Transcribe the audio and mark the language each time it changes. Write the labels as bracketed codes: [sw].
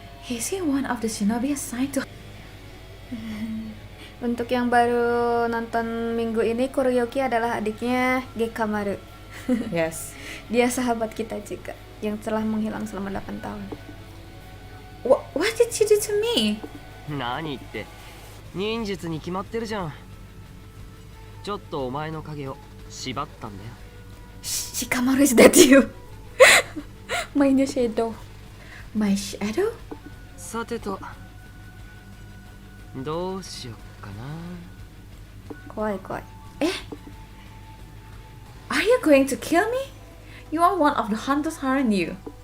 [en] Is he one of the shinobi assigned to? [id] Untuk yang baru nonton minggu ini, Kuroyuki adalah adiknya Gekkamaru. [en] Yes. [id] Dia sahabat kita juga yang telah menghilang selama 8 tahun. [en] What did you do to me? [ja] 何言って、忍術に決まってるじゃん。ちょっとお前の影を縛ったんだよ。 [en] Shikamaru, is that you? Mainnya shadow. My shadow? [ja] さてと、どうしよっかな。怖い。 [en] Are you going to kill me? You are one of the hunters, aren't you?